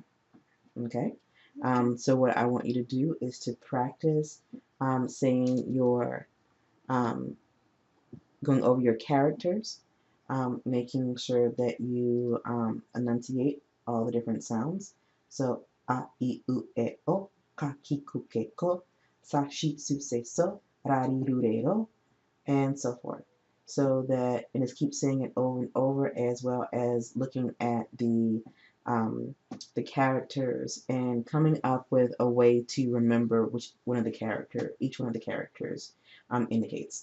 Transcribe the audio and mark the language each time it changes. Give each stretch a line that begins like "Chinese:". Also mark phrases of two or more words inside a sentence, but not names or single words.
English: Okay. So what I want you to do is to practice saying your um, going over your characters, making sure that you enunciate all the different sounds. So,
Japanese: a, I, u, e, o, ka, ki, ku, ke, ko, sa, shi, su, se, so, ra, ri, ru, re, ro,
English: and so forth. So that, and just keep saying it over and over, as well as looking at the characters and coming up with a way to remember each one of the characters indicates.